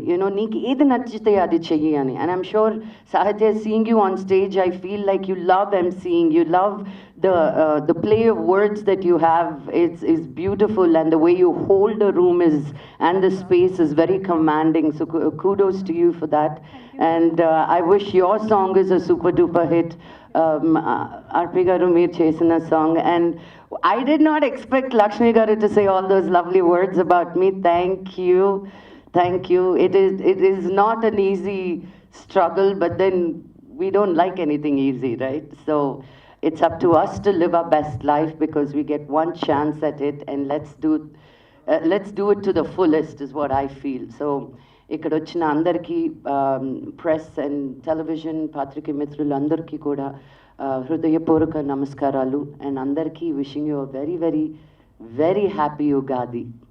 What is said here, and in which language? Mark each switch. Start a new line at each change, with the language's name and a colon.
English: You know,
Telugu: నీకు ఏది నచ్చితే అది చెయ్యి అని.
English: And I'm sure, Sahitya, seeing you on stage, I feel like you love emceeing. You love the play of words that you have. It's beautiful, and the way you hold the room and the space is very commanding. So kudos to you for that. And I wish your song is a super duper hit. RP Garu,
Telugu: meer chesina
English: song, and I did not expect Lakshmi Garu to say all those lovely words about me. Thank you. Thank you. It is not an easy struggle, but then we don't like anything easy, right? So it's up to us to live our best life, because we get one chance at it, and let's do it to the fullest is what I feel.
Telugu: So ఇక్కడ వచ్చిన అందరికీ, press and television పాత్రికేయ మిత్రులు అందరికీ కూడా హృదయపూర్వక నమస్కారాలు.
English: and
Telugu: అందరికీ
English: Wishing you very very very happy Ugadi.